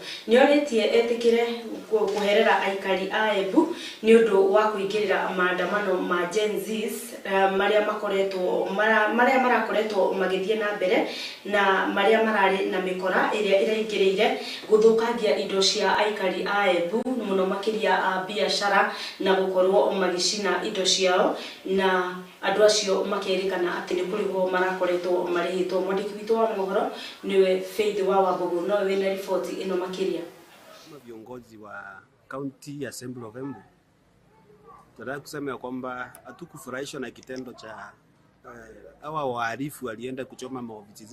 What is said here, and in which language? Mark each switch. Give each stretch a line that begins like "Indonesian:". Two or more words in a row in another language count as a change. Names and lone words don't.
Kikuyu: Nĩ oritie etikire kuherera aikari a Embu ni undu wa kuingirira maandamano ma Gen Zs maria marakoretwo magithie na mbere na maria marari na mikora iria iraingirire guthukangia indo cia aikari a Embu muno makiria a biashara na gukorwo magicina indo ciao na andu acio makerikana ati ni kurigwo marakoretwo marihitwo. Mwandiki witũ wa mohoro niwe Faith wa Wambugu, no we na ripoti ino makiria.
Swahili: Viongozi wa County Assembly of Embu tunataka kusema kwamba hatukufurahishwa na kitendo cha hawa wahalifu walienda kuchoma maofisi zetu